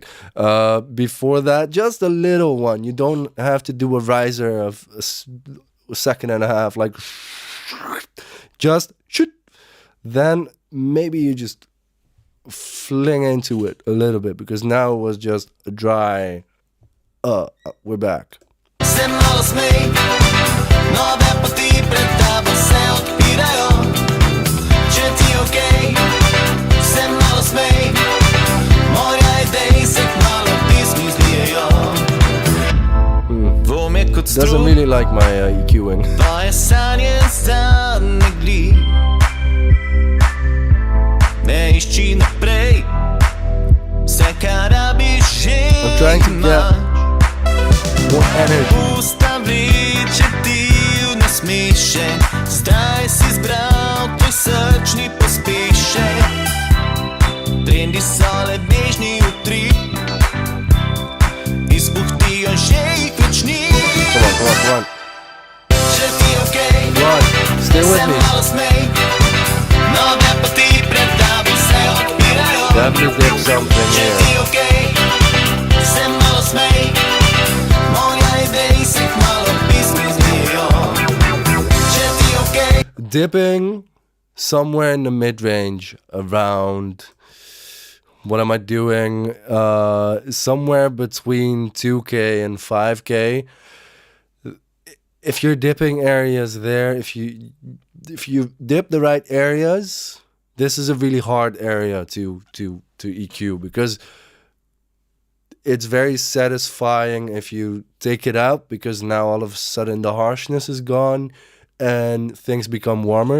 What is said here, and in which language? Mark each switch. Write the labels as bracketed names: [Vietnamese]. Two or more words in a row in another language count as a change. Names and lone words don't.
[English] Before that, just a little one. You don't have to do a riser of a second and a half, like just shoot. Then maybe you just fling into it a little bit, because now it was just a dry. We're back. [Slovenian] Se malo smej, nove poti pred tabo se odpirajo. Če ti okej, se malo smej, moja idej se kmalu pismi zlijejo. Dvome kot [English] Doesn't [Slovenian] strup, [English] really like my EQing. [Slovenian] tvoje sanje zamegli. Ne išči naprej, vse kar rabiš že [English] I'm trying to get [Slovenian] imaš. [English] more energy. [Slovenian] Usta vleče ti v nasmešek, zdaj si zbral tvoj srčni pospešek. Trendi so le bežni utrip, izpuhtijo že jih več ni. [English] Come on. [Slovenian] Če ti okej, [English] Come on. Stay with [Slovenian] se [English] me. [Slovenian] malo smej, nove poti pred tabo se odpirajo. [English] Definitely dip something [Slovenian] Če [English] here. [Slovenian] ti okej, se malo smej, moja idej se kmalu pismi zlijejo. Če ti okej, [English] Dipping somewhere in the mid-range around, what am I doing? Somewhere between 2K and 5K. If you're dipping areas there, if you dip the right areas, this is a really hard area to EQ, because it's very satisfying if you take it out, because now all of a sudden the harshness is gone and things become warmer.